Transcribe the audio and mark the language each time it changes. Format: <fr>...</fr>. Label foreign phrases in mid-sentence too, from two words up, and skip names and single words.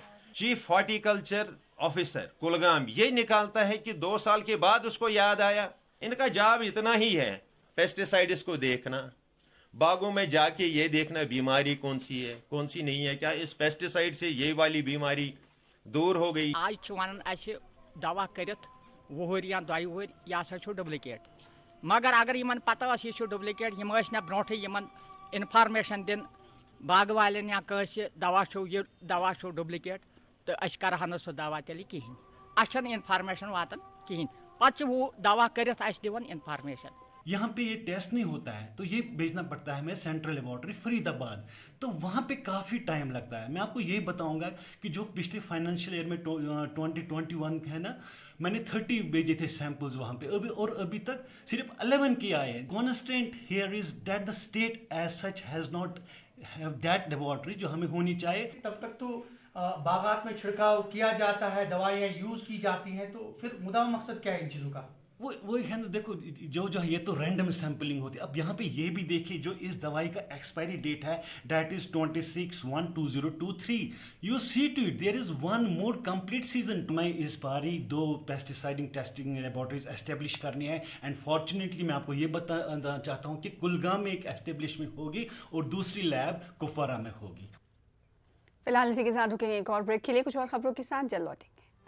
<en>chief horticulture officer</en> <ur>کلگام یہ نکالتا ہے کہ 2 سال کے بعد اس کو یاد آیا۔ ان کا جاب اتنا ہی ہے پیسٹیسائڈز کو دیکھنا، باغوں میں جا کے یہ دیکھنا بیماری کون سی ہے کون سی نہیں ہے، کیا اس پیسٹیسائڈ سے یہ والی بیماری دور ہو گئی۔</ur> <ks>آج ونان اس دوا کرت وہر یا 2 وہر یہ ہسا چھ ڈپلکیٹ، مگر اگر یمن پتہ اس یہ ڈپلکیٹ یم نا برونٹھے یمن انفارمیشن دن باغ والن یا کٲنٛسہِ دوا چھو ڈپلکیٹ تو اس کرہا نہٕ سُہ دوا تیٚلہِ کِہیٖنۍ، اَسہِ چھنہٕ انفارمیشن واتان کِہیٖنۍ، پتہٕ چھُ وہ دوا کٔرِتھ اَسہِ دِوان انفارمیشن۔</ks> <ur>یہاں پہ یہ ٹیسٹ نہیں ہوتا ہے تو یہ بھیجنا پڑتا ہے ہمیں</ur> <en>central laboratory</en> <ur>فرید آباد، تو وہاں پہ کافی ٹائم لگتا ہے۔ میں آپ کو یہی بتاؤں گا کہ جو پچھلے</ur> <en>financial year</en> <ur>میں 2021 ہے نا، میں نے 30 بھیجے تھے سیمپلز وہاں پہ، ابھی تک صرف 11 کے آئے ہیں۔</ur> <en>constant here is that the state as such has not have that laboratory</en> <ur>جو ہمیں ہونی چاہیے۔ تب تک تو باغات میں چھڑکاؤ کیا جاتا ہے، دوائیاں یوز کی جاتی ہیں، تو پھر مدعا مقصد کیا ہے ان چیزوں کا؟ وہ ہے نا، دیکھو جو یہ تو</ur> <en>random sampling</en> <ur>ہوتی ہے۔ اب یہاں پہ یہ بھی دیکھیے جو اس دوائی کا</ur> <en>expiry date</en> <ur>ہے</ur> <en>that is</en> <ur>26/1/2023۔</ur> <en>you see to it there is one more complete season.</en> <ur>میں اس باری 2</ur> <en>pesticiding testing laboratories establish</en> <ur>کرنی ہے،</ur> <en>and fortunately</en> <ur>میں آپ کو یہ بتانا چاہتا ہوں کہ کلگام میں ایک اسٹیبلشمنٹ ہوگی اور دوسری لیب کپوارہ میں ہوگی۔ فی الحال اسی کے ساتھ رکیں گے ایک اور بریک کے لیے، کچھ اور خبروں کے ساتھ جلد لوٹیں گے۔</ur>